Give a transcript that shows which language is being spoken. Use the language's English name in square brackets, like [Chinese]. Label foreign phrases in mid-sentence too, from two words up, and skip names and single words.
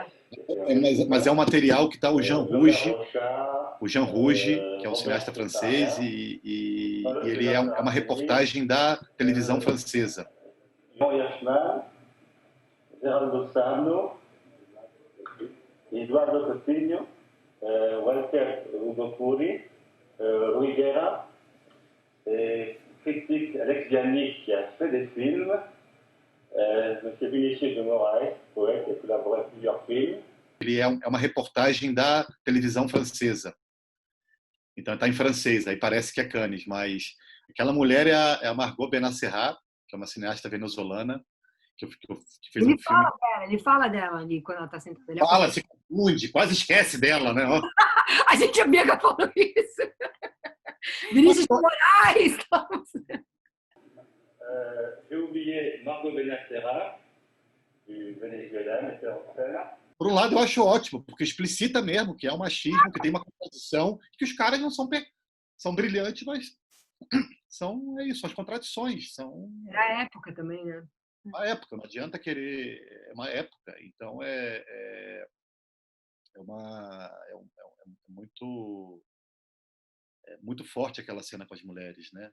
[Portuguese] mas é um material que está o Jean Rouge, que é um cineasta francês, e ele é uma reportagem da televisão francesa. [French] Jean Yashman, Geraldo Sarno, Eduardo Coutinho, Walter Ugo Furi, Rui Guerra, critique Alex Gianni, qui a fait des films, M. Vinicius de Moraes, poète, qui a collaboré à plusieurs films. [Portuguese] Ele é uma reportagem da televisão francesa. Então está em francês, aí parece que é Cannes, mas aquela mulher é a Margot Benacerraf, que é uma cineasta venezuelana, que fez um filme. Ele fala dela ali quando ela tá sentada. Ele Fala, se confunde, quase esquece dela, né? A gente a Bianca falou isso. Vinícius de Moraes. [French] J'ai oublié Margot Benacerraf, du Venezuela, metteur en scène. [Portuguese] Por um lado, eu acho ótimo, porque explicita mesmo que é um machismo, que tem uma contradição, que os caras não são brilhantes, mas são isso, as contradições, são Era a época também, né? uma época, não adianta querer, é uma época, então muito forte aquela cena com as mulheres, né?